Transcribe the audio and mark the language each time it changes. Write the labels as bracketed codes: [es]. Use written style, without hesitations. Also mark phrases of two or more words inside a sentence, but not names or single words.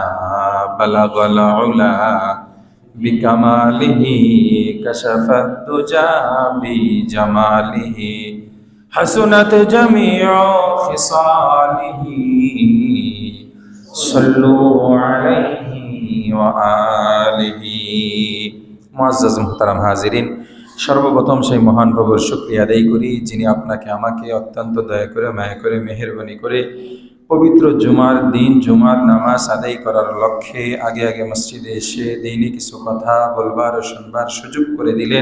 [ar] بلغ العلا بکمالہ کشف الدجا بجمالہ، حسنت جمیع خصالہ. صلوا علیہ وآلہ. [bn] মুআজ্জাজ মুহতারাম হাজিরিন, সর্বপ্রথম সেই মহান প্রভুর শুকরিয়া আদায় করি, যিনি আপনাকে আমাকে অত্যন্ত দয়া করে মায়া করে মেহেরবানি করে পবিত্র জুমার দিন জুমার নামাজ আদায় করার লক্ষ্যে আগে আগে মসজিদে এসে দিনই কিছু কথা বলবার ও শুনবার সুযোগ করে দিলেন।